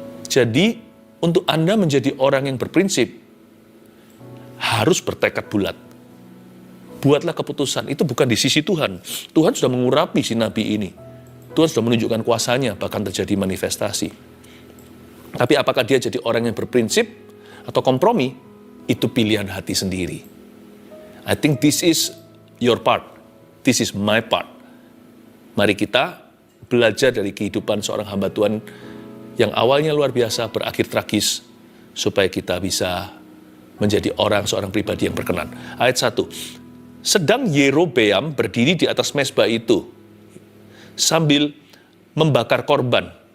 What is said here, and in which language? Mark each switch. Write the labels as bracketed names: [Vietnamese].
[Indonesian] Jadi, untuk Anda menjadi orang yang berprinsip, harus bertekad bulat. Buatlah keputusan, itu bukan di sisi Tuhan. Tuhan sudah mengurapi si nabi ini. Tuhan sudah menunjukkan kuasanya, bahkan terjadi manifestasi. Tapi apakah dia jadi orang yang berprinsip atau kompromi? Itu pilihan hati sendiri. [English] I think this is your part. This is my part. [Indonesian] Mari kita belajar dari kehidupan seorang hamba Tuhan yang awalnya luar biasa, berakhir tragis, supaya kita bisa menjadi seorang pribadi yang berkenan. Ayat 1. Sedang Yerobeam berdiri di atas mezbah itu, sambil membakar korban.